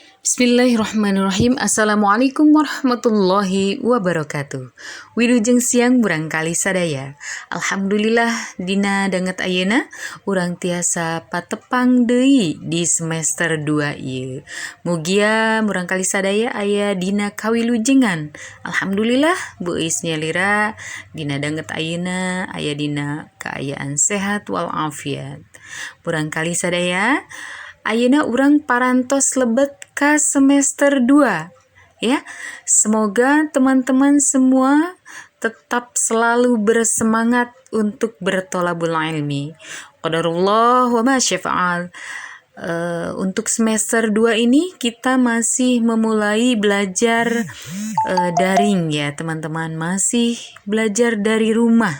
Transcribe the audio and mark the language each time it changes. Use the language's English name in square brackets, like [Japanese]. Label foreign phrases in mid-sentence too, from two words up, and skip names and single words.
[Arabic] بسم الله الرحمن الرحيم. السلام عليكم ورحمة الله وبركاته. [Sundanese] Wilujeng siang barangkali sadaya. Alhamdulillah dina danget ayeuna urang tiasa patepang deui di semester 2 ieu. Mugia barangkali sadaya aya dina kawilujengan. Alhamdulillah beuis nyalira dina danget ayeuna aya dina kaayaan sehat wal afiat. Barangkali sadaya ayeuna urang parantos lebet ka semester 2 ya. [Indonesian] Semoga teman-teman semua tetap selalu bersemangat untuk bertolabul ilmi. [Arabic] قدر الله وما شاء فعل. [Indonesian] Untuk semester 2 ini kita masih memulai belajar daring ya teman-teman, masih belajar dari rumah.